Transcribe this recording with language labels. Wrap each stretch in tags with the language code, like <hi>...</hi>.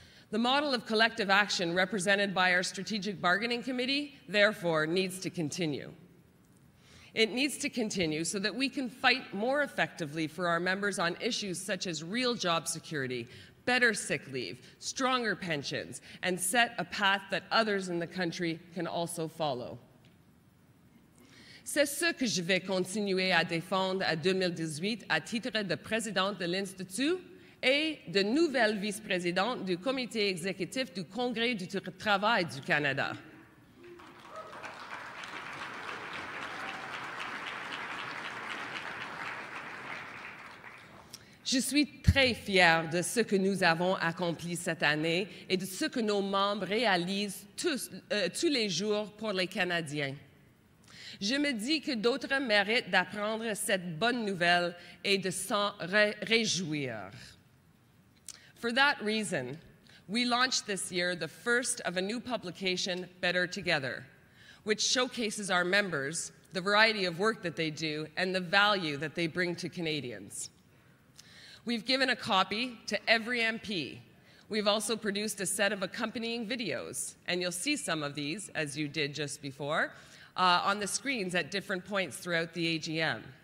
<en>The model of collective action represented by our Strategic Bargaining Committee, therefore, needs to continue. It needs to continue so that we can fight more effectively for our members on issues such as real job security, better sick leave, stronger pensions, and set a path that others in the country can also follow.</en> <fr>C'est ce que je vais continuer à défendre à 2018 à titre de présidente de l'Institut et de nouvelle vice-présidente du comité exécutif du Congrès du travail du Canada. Je suis très fière de ce que nous avons accompli cette année et de ce que nos membres réalisent tous les jours pour les Canadiens. Je me dis que d'autres méritent d'apprendre cette bonne nouvelle et de s'en réjouir.</fr> <en>For that reason, we launched this year the first of a new publication, Better Together, which showcases our members, the variety of work that they do, and the value that they bring to Canadians. We've given a copy to every MP. We've also produced a set of accompanying videos, and you'll see some of these, as you did just before, on the screens at different points throughout the AGM.</en>